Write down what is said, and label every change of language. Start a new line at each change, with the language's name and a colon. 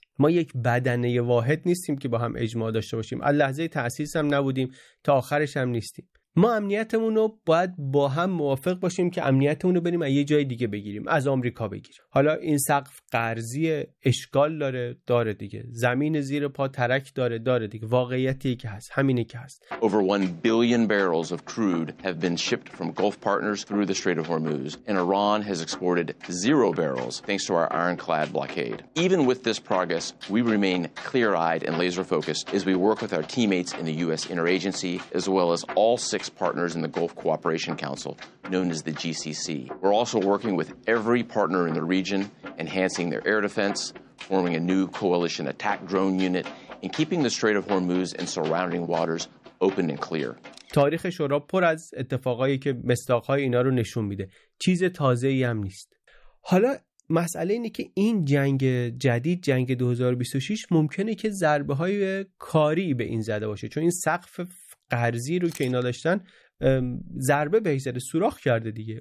Persian: ما یک بدنه واحد نیستیم که با هم اجماع داشته باشیم، از لحظه تأسیس هم نبودیم، تا آخرش هم نیستیم. ما امنیتمون رو باید با هم موافق باشیم که امنیتمون رو بریم از یه جای دیگه بگیریم، از آمریکا بگیریم. حالا این سقف قرضی اشکال داره، داره دیگه. زمین زیر پا ترک داره، داره دیگه. واقعیتی که هست، همینه که هست.
English: Over 1 billion barrels of crude have been shipped from Gulf partners through the Strait of Hormuz, and Iran has exported zero barrels thanks to our ironclad blockade. Even with this progress, we remain clear-eyed and laser-focused as we work with our teammates in the US interagency as well as all six partners in the Gulf Cooperation Council, known as the GCC. We're also working with every partner in the region, enhancing their air defense, forming a new coalition attack drone unit, and keeping the Strait of Hormuz and surrounding waters open and clear.
Persian: تاریخ شورا پر از اتفاقایی که مصداقهای اینا رو نشون میده. چیز تازه‌ای هم نیست. حالا مسئله اینه که این جنگ جدید، جنگ 2026، ممکنه که ضربه های کاری به این زده باشه، چون این سقف قرضی رو که اینا داشتن ضربه به ایجاد سوراخ کرده دیگه.